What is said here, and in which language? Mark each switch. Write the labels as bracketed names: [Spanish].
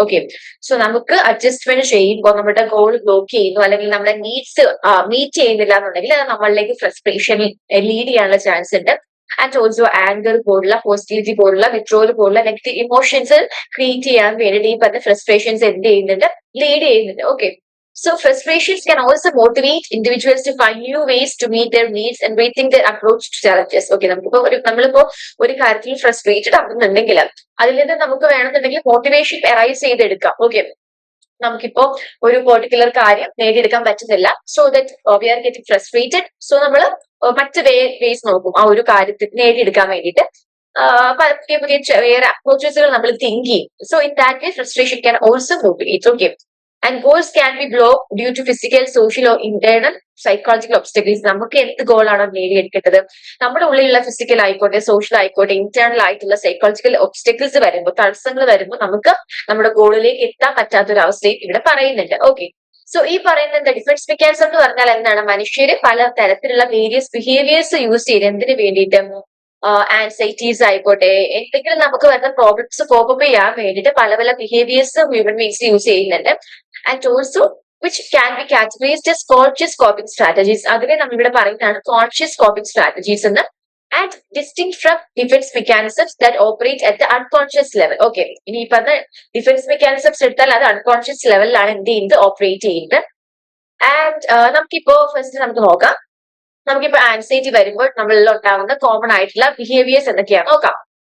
[Malayalam] Okay, so നമുക്ക് adjustment ചെയ്യുമ്പോൾ നമ്മുടെ ഗോൾ ബ്ലോക്ക് ചെയ്യുന്നു അല്ലെങ്കിൽ നമ്മുടെ നീഡ്സ് മീറ്റ് ചെയ്യുന്നില്ല എന്നുണ്ടെങ്കിൽ അത് നമ്മളിലേക്ക് ഫ്രസ്ട്രേഷൻ ലീഡ് ചെയ്യാനുള്ള ചാൻസ് ഉണ്ട്. ആൻഡ് ഓൾസോ ആങ്കർ പോലുള്ള, ഹോസ്റ്റിലിറ്റി പോലുള്ള, വിത്രോവൽ പോലുള്ള നെഗറ്റീവ് ഇമോഷൻസ് ക്രിയേറ്റ് ചെയ്യാൻ വേണ്ടിയിട്ട് ഈ പറഞ്ഞ ഫ്രസ്ട്രേഷൻസ് എന്ത് ചെയ്യുന്നുണ്ട്, ലീഡ് ചെയ്യുന്നുണ്ട്. [English] Okay, so frustrations can also motivate individuals to find new ways to meet their needs and rethink their approach to challenges. [Malayalam] Okay, നമ്മളിപ്പോ ഒരു കാര്യത്തിൽ ഫ്രസ്ട്രേറ്റഡ് ആകുന്നുണ്ടെങ്കിൽ അതിൽ നിന്ന് നമുക്ക് വേണമെന്നുണ്ടെങ്കിൽ മോട്ടിവേഷൻ അറൈസ് ചെയ്തെടുക്കാം. ഓക്കെ, നമുക്കിപ്പോ ഒരു പെർട്ടിക്കുലർ കാര്യം നേടിയെടുക്കാൻ പറ്റുന്നില്ല, [English] So that we are getting frustrated. [Malayalam] So നമ്മൾ മറ്റ് വേസ് നോക്കും ആ ഒരു കാര്യത്തിൽ നേടിയെടുക്കാൻ വേണ്ടിയിട്ട്. പുതിയ പുതിയ വേറെ അപ്രോച്ചസുകൾ നമ്മൾ തിങ്ക് ചെയ്യും. [English] So in that way frustration can also motivate. Okay, and goals can be blocked due to physical, social or internal psychological obstacles. [Malayalam] നമുക്ക് എന്ത് ഗോളാണോ നേടിയെടുക്കേണ്ടത്, നമ്മുടെ ഉള്ളിലുള്ള ഫിസിക്കൽ ആയിക്കോട്ടെ, സോഷ്യൽ ആയിക്കോട്ടെ, ഇന്റേണൽ ആയിട്ടുള്ള സൈക്കോളജിക്കൽ ഒബ്സ്റ്റക്കിൾസ് വരുമ്പോൾ, തടസ്സങ്ങൾ വരുമ്പോൾ നമുക്ക് നമ്മുടെ ഗോളിലേക്ക് എത്താൻ പറ്റാത്തൊരവസ്ഥയും ഇവിടെ പറയുന്നുണ്ട്. ഓക്കെ, സോ ഈ പറയുന്ന ഡിഫൻസ് മെക്കാനിസം എന്ന് പറഞ്ഞാൽ എന്താണ്, മനുഷ്യര് പല തരത്തിലുള്ള വേരിയസ് ബിഹേവിയേഴ്സ് യൂസ് ചെയ്ത് എന്തിനു വേണ്ടിയിട്ട്, ആൻസൈറ്റീസ് ആയിക്കോട്ടെ, എന്തെങ്കിലും നമുക്ക് വരുന്ന പ്രോബ്ലംസ് കോപ്പ് ചെയ്യാൻ വേണ്ടിയിട്ട് പല പല ബിഹേവിയേഴ്സ് ഹ്യൂമൻ ബീങ്സ് യൂസ് ചെയ്യുന്നുണ്ട്. [English] And also which can be categorized as conscious coping strategies. [Malayalam] അതിനെ നമ്മൾ ഇവിടെ പറയുന്നതാണ് കോൺഷ്യസ് കോപ്പിംഗ് സ്ട്രാറ്റജീസ് എന്ന്. [English] And distinct from defence mechanisms that operate at the unconscious level. [Malayalam] Okay, ഇനി ഈ പറഞ്ഞ ഡിഫൻസ് മെക്കാനിസംസ് എടുത്താൽ അത് അൺകോൺഷ്യസ് ലെവലിലാണ് എന്ത് ചെയ്യുന്നത്, ഓപ്പറേറ്റ് ചെയ്യുന്നത്. ആൻഡ് നമുക്കിപ്പോ ഫസ്റ്റ് നമുക്ക് നോക്കാം, നമുക്കിപ്പോ ആൻസൈറ്റി വരുമ്പോൾ നമ്മളിൽ ഉണ്ടാവുന്ന കോമൺ ആയിട്ടുള്ള ബിഹേവിയേഴ്സ് എന്തൊക്കെയാണ് നോക്കാം.